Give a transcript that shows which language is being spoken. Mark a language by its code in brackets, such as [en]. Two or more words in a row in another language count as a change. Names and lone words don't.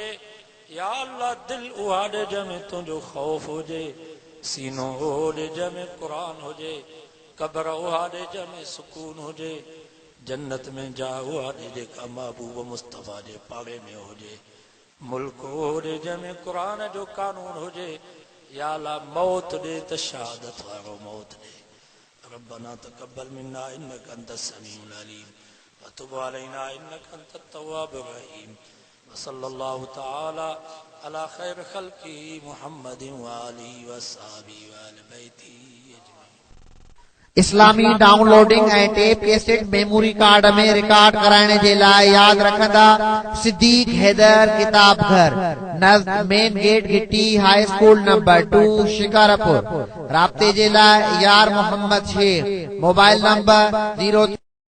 [ar] يا الله [sd] दिल उहा ॾे जंहिंमें तुंहिंजो ख़ौफ़ हुजे, सीनो उहो ॾे जंहिंमें क़ुरान हुजे, क़ब्र उहा ॾे जंहिंमें सुकून हुजे, जन्नत में जा उहा ॾे जेका महबूब मुस्तफ़ा जे पाड़े में हुजे, मुल्क उहो ॾे जंहिंमें क़ुरान जो कानून हुजे। [ar] يا الله [sd] मौत ॾे त शहादत वारो मौत ॾे। [ar] ربنا تقبل منا إنك أنت السميع العليم وتب علينا إنك أنت التواب الرحيم وصلى الله تعالى على خير خلقه محمد وآله وأصحابه وأهل بيته أجمعين. [sd] इस्लामी डाउनलोडिंग ऐं [en] tape cassette memory card [sd] में रिकॉर्ड कराइण जे लाइ यादि रखंदा सिद्दीक हैदर किताब घर, नज़द [en] main gate [sd] गिट्टी, [en] high school number 2 [sd] शिकारपुर। राब्ते जे लाइ यार मोहम्मद शेख, [en] mobile number 0